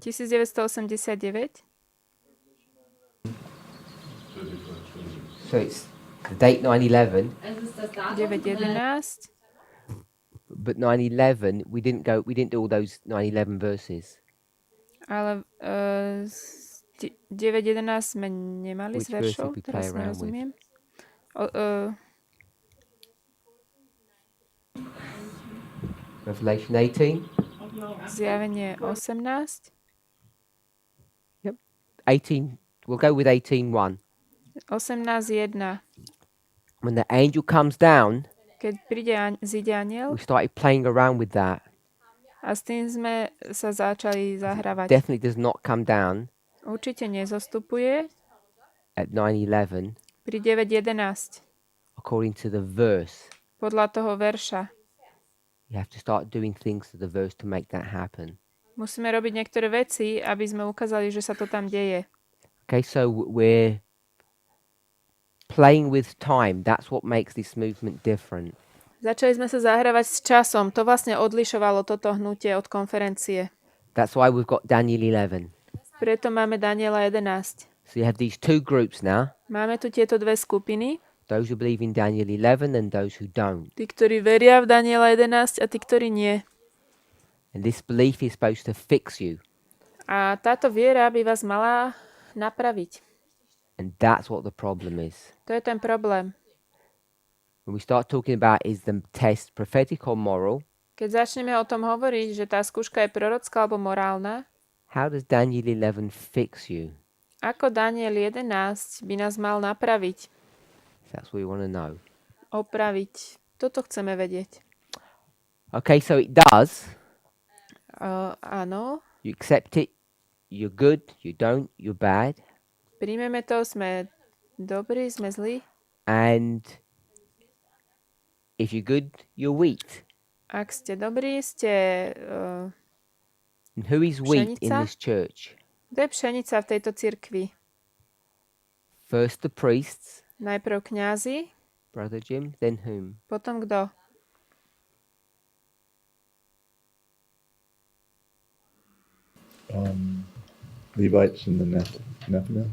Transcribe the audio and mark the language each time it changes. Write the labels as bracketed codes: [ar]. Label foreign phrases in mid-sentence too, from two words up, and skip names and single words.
[en] 1989. So it's the date 9/11, [de] Es ist das Datum. 9.11. [en] but 9/11 we didn't do all those 9/11 verses. [sk] Ale 9.11 sme nemali [en] Which [sk] z veršov. [en] verse did we play [sk] Teraz [en] around [sk] nerozumiem. [en] Revelation 18, [sk] Zjavenie 18. [en] 18. We'll go with 18:1. [sk] 18.1. [en] When the angel comes down, [sk] Keď zíde aniel, [en] we started playing around with that. [sk] a s tým sme sa začali zahrávať. [en] Definitely does not come down [sk] Určite nezostupuje [en] at 9:11 [sk] pri 9.11. [en] according to the verse. [sk] Podľa toho verša. [en] You have to start doing things to the verse to make that happen. [sk] Musíme robiť niektoré veci, aby sme ukázali, že sa to tam deje. [en] Okay, so we're playing with time. That's what makes this movement different. [sk] Začali sme sa zahrávať s časom. To vlastne odlišovalo toto hnutie od konferencie. [en] That's why we've got Daniel 11. [sk] Preto máme Daniela 11. [en] So you have these two groups now. [sk] Máme tu tieto dve skupiny. [en] Those who believe in Daniel 11 and those who don't. [sk] Tí, ktorí veria v Daniela 11 a tí, ktorí nie. [en] And this belief is supposed to fix you. [sk] A táto viera by vás mala napraviť. [en] And that's what the problem is. [sk] To je ten problém. [en] When we start talking about is the test prophetic or moral, [sk] Keď začneme o tom hovoriť, že tá skúška je prorocká alebo morálna, [en] how does Daniel 11 fix you? [sk] ako Daniel 11 by nás mal napraviť, [en] That's what we want to know. [sk] opraviť. Toto chceme vedieť. [en] Okay, so it does. [sk] Áno, [en] You accept it. You're good. You don't. You're bad. [sk] príjmeme to, sme dobrí, sme zlí. [en] And if you're good, you're wheat. [sk] Ak ste dobrí, ste... [en] And who is wheat in [sk] Pšenica? [en] this church? [sk] Kto je pšenica v tejto cirkvi? [en] First the priests, [sk] Najprv kňazi, [en] Brother Jim, then whom? [sk] potom kto? [en] Levites and the Nethinim.